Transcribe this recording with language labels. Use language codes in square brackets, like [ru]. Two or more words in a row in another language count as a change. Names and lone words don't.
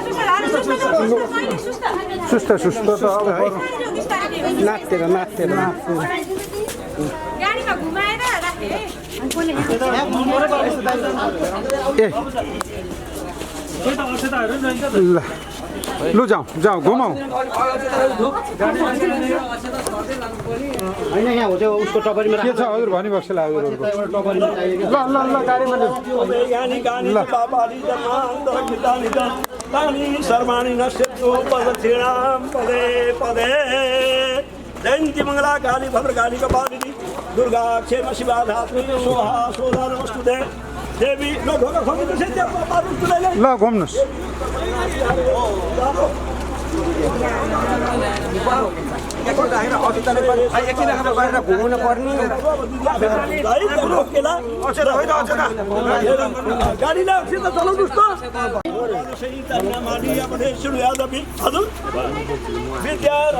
[ne] सुस्त सुस्त त अब नाच्थेर ल लु जाउँ घुमाउँ होइन यहाँ हो चाहिँ उसको टपरीमा के छ हजुर भनिबस्छ ल हजुरहरूको ल गाडीमा [sa] ल तानि सर्वाणि नश्यन्तु पदक्षिणां पदे पदे जयन्ती मङ्गला काली भद्रकाली कपालिनी दुर्गा क्षेम शिवा धात्री सोहा सोधा नमस्तुते देवी [ne] ल ढोका खोल्नु छ त्यहाँ पार्नु तुलाइले ल घुम्नुस् घुमाउनु पर्ने गाडी लाग्छ त चलाउनुस् त हजुर विद्या